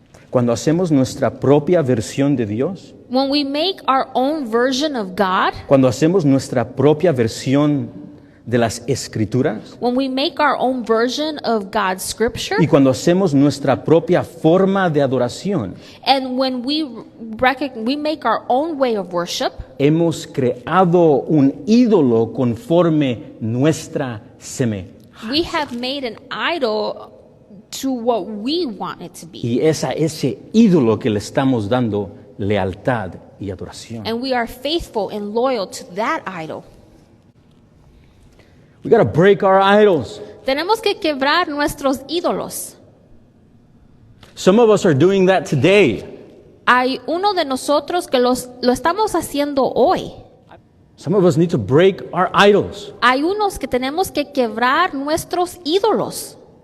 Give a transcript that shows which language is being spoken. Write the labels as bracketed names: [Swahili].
[Spanish] Cuando hacemos nuestra propia versión de Dios, [English] When we make our own version of God, [Spanish] cuando hacemos nuestra propia versión de las Escrituras [English] when we make our own version of God's scripture, [Spanish] y cuando hacemos nuestra propia forma de adoración, [English] and when we make our own way of worship, [Spanish] hemos creado un ídolo conforme nuestra semejanza. [English] we have made an idol to what we want it to be. [Spanish] Y es a ese ídolo que le estamos dando lealtad y adoración. [English] And we are faithful and loyal to that idol. We got to break our idols. [Spanish] Tenemos que quebrar nuestros ídolos. [English] Some of us are doing that today. [Spanish] Hay uno de nosotros que lo estamos haciendo hoy. [English] Some of us need to break our idols. [Spanish] Hay unos que tenemos que quebrar nuestros ídolos.